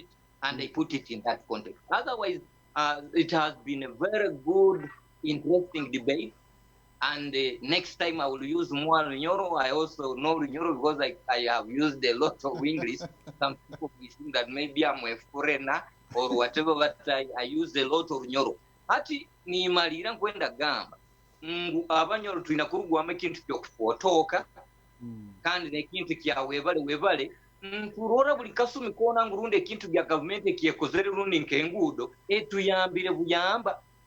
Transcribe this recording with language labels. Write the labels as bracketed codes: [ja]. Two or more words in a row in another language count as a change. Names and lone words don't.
[en] And I put it in that context. Otherwise, it has been a very good, interesting debate. And next time I will use more Bunyoro. I also know Bunyoro because I have used a lot of English. Some people will think that maybe I'm a foreigner or whatever, but I use a lot of Bunyoro. [nyo] Hati ni malira nkwenda gamba. Abanyoro tulina kurugwamu ekintu ky'okufootoka kandi n'ekintu kya webale turora buli kasumi koona ngurunde ekintu bya gavumenti ekyekozere rundi nk'enguudo etuyambire buyamba